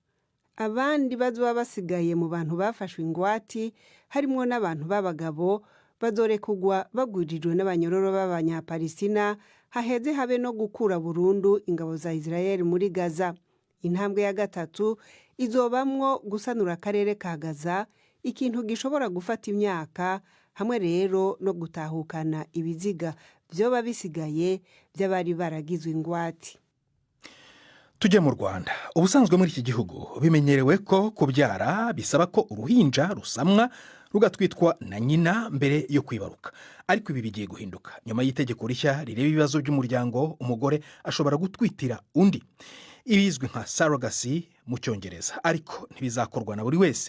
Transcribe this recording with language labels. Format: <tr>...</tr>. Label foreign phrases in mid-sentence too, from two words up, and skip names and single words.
<rn>Abandi bazoba basigaye mu bantu bafashwe ingwati harimo n'abantu b'abagabo bazorekugwa bagwirijwe n'abanyororo b'abanyapalestina haheze habe no gukura burundu ingabo za Israel muri Gaza. Intambwe ya gatatu izobamwo gusanura akarere ka Gaza, ikintu gishobora gufata imyaka, hamwe rero no gutahukana ibiziga vyoba bisigaye by'abari baragizwe ingwate.</rn> <rw>Tujye mu Rwanda. Ubusanzwe muri iki gihugu bimenyerewe ko kubyara bisaba ko uruhinja rusamwa rugatwitwa na nyina mbere yo kwibaruka. Ariko ibi bigiye guhinduka nyuma y'itegeko rishya rireba ibibazo by'umuryango. Umugore ashobora gutwitira undi, ibizwi nka surrogacy mu Cyongereza, ariko ntibizakorwa na buri wese.</rw>